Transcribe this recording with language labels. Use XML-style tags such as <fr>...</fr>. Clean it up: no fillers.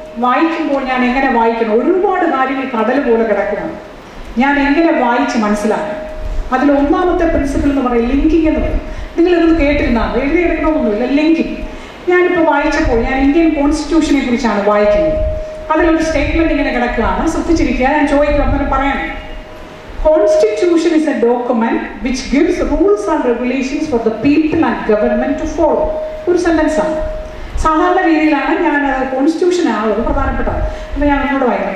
<ml>വായിക്കുമ്പോൾ ഞാൻ എങ്ങനെ വായിക്കണം? ഒരുപാട് കാര്യങ്ങൾ കടൽ പോലെ കിടക്കുകയാണ്. ഞാൻ എങ്ങനെ വായിച്ച് മനസ്സിലാക്കണം? അതിൽ ഒന്നാമത്തെ പ്രിൻസിപ്പിൾ എന്ന് പറയും ലിങ്കിങ് എന്ന് പറയും. നിങ്ങളിതൊന്ന് കേട്ടിരുന്നാൽ എഴുതിയെടുക്കണമെന്നൊന്നുമില്ല. ലിങ്കിങ്. ഞാനിപ്പോൾ വായിച്ചപ്പോൾ ഞാൻ ഇന്ത്യൻ കോൺസ്റ്റിറ്റ്യൂഷനെ കുറിച്ചാണ് വായിക്കുന്നത്. അതിലൊരു സ്റ്റേറ്റ്മെന്റ് ഇങ്ങനെ കിടക്കുകയാണ്, ശ്രദ്ധിച്ചിരിക്കുക. ഞാൻ ചോദിക്കും, അങ്ങനെ പറയണം.</ml> <en>Constitution is a document which gives rules and regulations for the people and government to follow.</en> <ml>ഒരു സെന്റൻസ് ആണ്. സാധാരണ രീതിയിലാണ് ഞാൻ കോൺസ്റ്റിറ്റ്യൂഷൻ ആവുന്നത് പ്രധാനപ്പെട്ട. അപ്പോൾ ഞാൻ ഒന്നുകൂടെ വായിക്കാം.</ml>